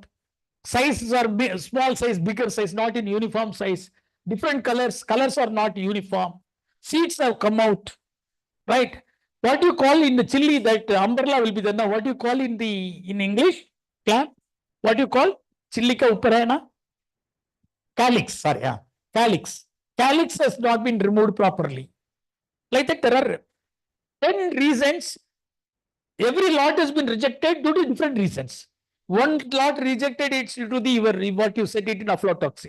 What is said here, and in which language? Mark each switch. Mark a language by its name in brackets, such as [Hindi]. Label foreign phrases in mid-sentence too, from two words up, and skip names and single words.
[English] Sizes are small size, bigger size, not in uniform size. Different colors are not uniform. Seeds have come out, right? What do you call in the chili that umbrella will be there now? What do you call in English? What do you call? Chili [Hindi] ka upar hai na? [English] Calyx, sorry, yeah. Calyx. Calyx has not been removed properly. Like that, there are 10 reasons. Every lot has been rejected due to different reasons. One lot rejected, it's due to what you said it in aflatoxin.